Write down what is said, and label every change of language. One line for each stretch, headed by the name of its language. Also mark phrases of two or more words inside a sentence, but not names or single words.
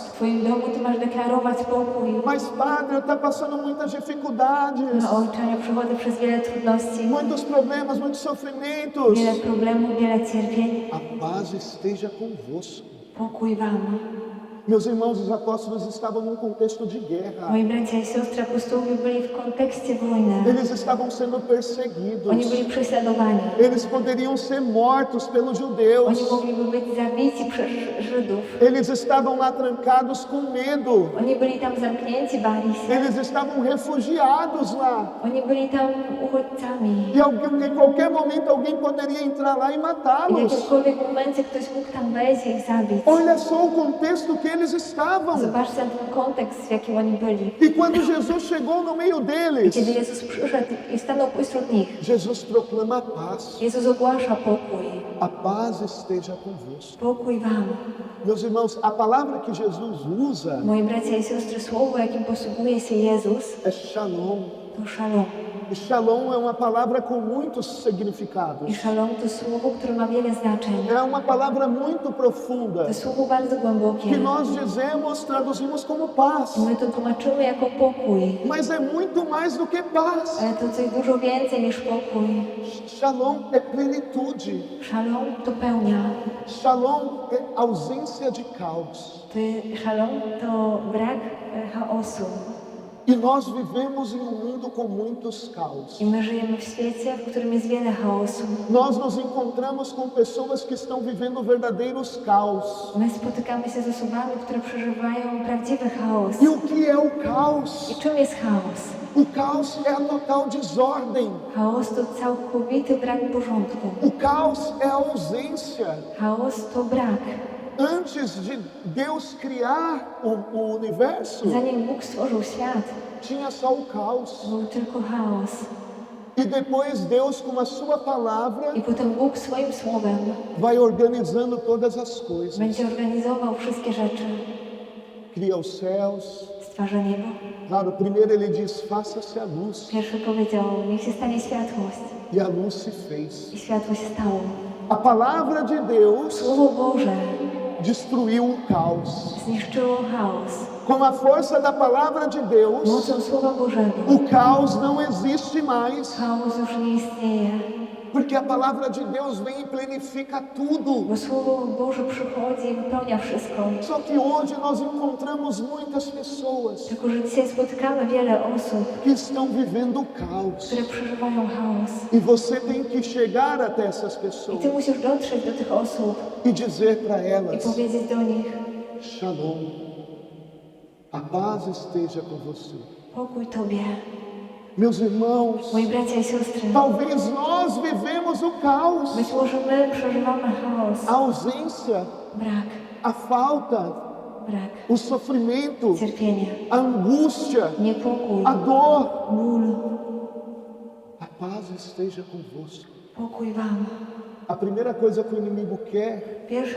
Polish: W twoim domu ty masz deklarować pokój.
Portuguese: Mas, Padre, está passando muitas dificuldades,
Polish: No ojcze, ja przechodzę przez wiele trudności,
Portuguese: muitos problemas, muitos sofrimentos.
Polish: wiele problemów, wiele cierpień.
Portuguese: A paz esteja convosco.
Polish: Pokój wam.
Portuguese: Meus irmãos, os apóstolos estavam num contexto de guerra.
Polish: Moi bracia i siostry apostołowie byli w kontekście wojny.
Portuguese: Eles estavam sendo perseguidos.
Polish: Oni byli prześladowani.
Portuguese: Eles poderiam ser mortos pelos judeus.
Polish: Oni mogliby być zabici przez Żydów.
Portuguese: Eles estavam lá trancados com medo.
Polish: Oni byli tam zamknięci, bali się.
Portuguese: Eles estavam refugiados lá.
Polish: Oni byli tam uchodźcami.
Portuguese: E em qualquer momento alguém poderia entrar lá e
Polish: I w
Portuguese: matá-los.
Polish: jakimkolwiek momencie ktoś mógł tam wejść i ich zabić.
Portuguese: Olha só o contexto que eles estavam.
Polish: Zobaczcie ten kontekst, w jakim oni byli.
Portuguese: E quando Jesus chegou no meio deles,
Polish: Kiedy Jezus przyszedł i stanął pośród nich,
Portuguese: Jesus proclama a paz.
Polish: Jezus ogłasza pokój.
Portuguese: A paz esteja convosco.
Polish: Pokój wam.
Portuguese: Meus irmãos, a palavra que Jesus usa
Polish: Moi bracia i siostry, słowo, jakim posługuje się Jezus,
Portuguese: é shalom.
Polish: to szalom.
Portuguese: E shalom é uma palavra com muitos
Polish: I
Portuguese: significados.
Polish: szalom to słowo, które ma wiele znaczeń.
Portuguese: É uma palavra muito profunda
Polish: To słowo bardzo głębokie.
Portuguese: que nós dizemos, traduzimos como paz.
Polish: My to tłumaczymy jako pokój.
Portuguese: Mas é muito mais do que paz.
Polish: Ale to coś dużo więcej niż pokój.
Portuguese: Shalom é plenitude.
Polish: Szalom to pełnia.
Portuguese: Shalom é ausência de caos.
Polish: Szalom to brak chaosu.
Portuguese: E nós vivemos em um mundo com muitos caos.
Polish: I my żyjemy w świecie, w którym jest wiele chaosu.
Portuguese: Nós nos encontramos com pessoas que estão vivendo verdadeiros caos.
Polish: My spotykamy się z osobami, które przeżywają prawdziwy chaos.
Portuguese: E o que é o caos?
Polish: I czym jest chaos?
Portuguese: O caos é a total desordem.
Polish: Chaos to całkowity brak porządku.
Portuguese: O caos é a ausência.
Polish: Chaos to brak.
Portuguese: Antes de Deus criar o universo,
Polish: Zanim Bóg stworzył świat,
Portuguese: tinha só o caos.
Polish: był tylko chaos.
Portuguese: E depois Deus, com a sua palavra,
Polish: I potem Bóg swoim słowem
Portuguese: vai organizando todas as coisas.
Polish: będzie organizował wszystkie rzeczy.
Portuguese: Cria os céus.
Polish: Stwarza niebo.
Portuguese: Claro, primeiro ele diz, faça-se a luz.
Polish: Pierwszy powiedział, niech się stanie światłość.
Portuguese: E a luz se fez.
Polish: I światło się stało.
Portuguese: A palavra de Deus
Polish: Słowo Boże
Portuguese: destruiu o caos.
Polish: zniszczyło chaos.
Portuguese: Com a força da palavra de Deus,
Polish: Mocą Słowa Bożego
Portuguese: o caos não existe mais.
Polish: chaos już nie istnieje.
Portuguese: Porque a palavra de Deus vem e plenifica tudo.
Polish: Bo Słowo Boże przychodzi i wypełnia wszystko.
Portuguese: Só que hoje nós encontramos muitas pessoas
Polish: Tylko, że dzisiaj spotykamy wiele osób,
Portuguese: que estão vivendo o caos.
Polish: które przeżywają chaos.
Portuguese: E você tem que chegar até essas
Polish: I
Portuguese: pessoas
Polish: Ty musisz dotrzeć do tych osób
Portuguese: e dizer para
Polish: i
Portuguese: elas:
Polish: powiedzieć do nich:
Portuguese: Shalom, a paz esteja com você.
Polish: pokój Tobie.
Portuguese: Meus irmãos,
Polish: Moi bracia i siostry,
Portuguese: talvez nós vivemos o caos,
Polish: być może my przeżywamy chaos,
Portuguese: a ausência,
Polish: brak,
Portuguese: a falta,
Polish: brak,
Portuguese: o sofrimento,
Polish: cierpienie,
Portuguese: a angústia,
Polish: niepokój,
Portuguese: a dor.
Polish: ból.
Portuguese: A paz esteja convosco.
Polish: Pokój Wam.
Portuguese: A primeira coisa que o inimigo quer